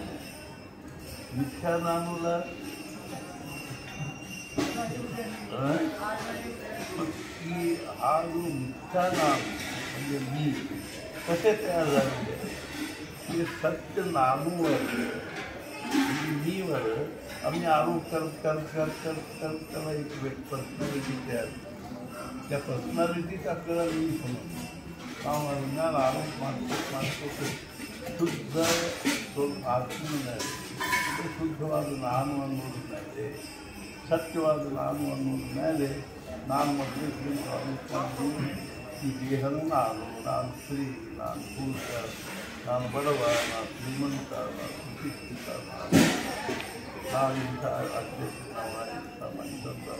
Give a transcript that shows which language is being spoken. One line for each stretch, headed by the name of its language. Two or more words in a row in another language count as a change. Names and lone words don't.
Marathi: मिथ्या नामूला हा जो मिथ्या नाम म्हणजे मी कसे तयार झालेले की सत्य नामूवर म्हणजे मीवर आम्ही आरोप करत एक पर्सनॅलिटी तयार. त्या पर्सनॅलिटीच आपल्याला मी समजतो. ज्ञान आरोप
Kannada: ಮಾಡ್ಕೋತ ಶುದ್ಧ ಆತ್ಮನಲ್ಲಿ ಶುದ್ಧವಾದ ನಾನು ಅನ್ನೋದ್ರ ಮೇಲೆ, ಸತ್ಯವಾದ ನಾನು ಅನ್ನೋದ್ರ ಮೇಲೆ ನಾನು ಮೊದಲೇ ಆರೋಪ ಈ ದೇಹನೂ ನಾನು ಸ್ತ್ರೀ, ನಾನು ಪುರುಷ, ನಾನು ಬಡವ, ನಾನು ಶ್ರೀಮಂತ, ನಾನು ಸುಶಿಕ್ಷಿತ, ನಾನು ಇಂಥ ಅಧ್ಯಕ್ಷ, ಇಂಥ ಮನುಷ್ಯಂತವ.